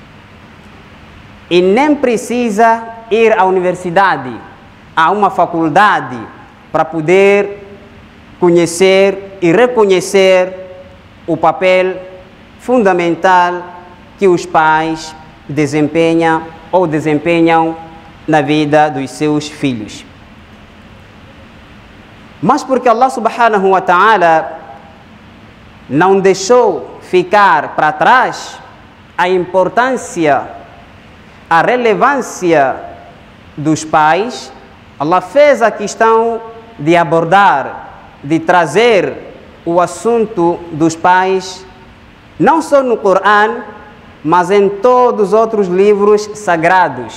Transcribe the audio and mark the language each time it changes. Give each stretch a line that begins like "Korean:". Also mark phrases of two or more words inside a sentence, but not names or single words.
Portuguese: E nem precisa ir à universidade, a uma faculdade, para poder conhecer e reconhecer o papel fundamental que os pais desempenham na vida dos seus filhos. Mas porque Allah
Arabic: سبحانه وتعالى
Portuguese: não deixou ficar para trás a importância, a relevância dos pais, Allah fez a questão de abordar, de trazer o assunto dos pais, não só no Corão, mas em todos os outros livros sagrados.